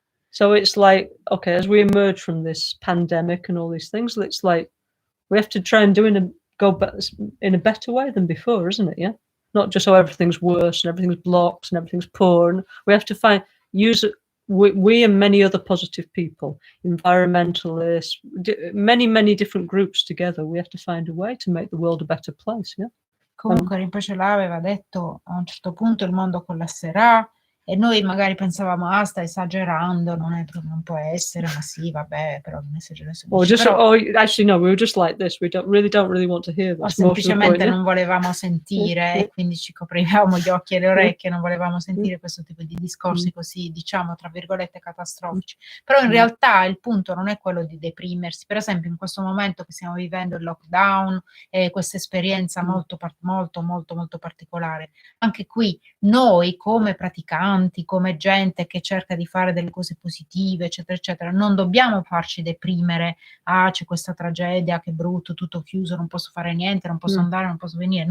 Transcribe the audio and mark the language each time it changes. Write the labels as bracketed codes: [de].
[en] So it's like, okay, as we emerge from this pandemic and all these things, it's like, we have to try and go in a better way than before, isn't it? Yeah, not just everything's worse and everything's blocked and everything's poor. And we have to we and many other positive people, environmentalists, many different groups together. We have to find a way to make the world a better place. Yeah. [it] Comunque Rinpoche aveva detto a un certo punto il mondo collasserà, e noi magari pensavamo, sta esagerando, non può essere, ma sì, vabbè, però non esagerare. [en] Actually no, we were just like this. We don't really want to hear this. [it] O semplicemente non volevamo sentire e quindi ci coprivamo gli occhi e le orecchie, non volevamo sentire questo tipo di discorsi così, diciamo, tra virgolette, catastrofici. Però in realtà il punto non è quello di deprimersi. Per esempio in questo momento che stiamo vivendo il lockdown e questa esperienza molto particolare, anche qui noi come praticanti, come gente che cerca di fare delle cose positive, eccetera, eccetera, non dobbiamo farci deprimere, c'è questa tragedia, che brutto, tutto chiuso, non posso fare niente, non posso andare, non posso venire.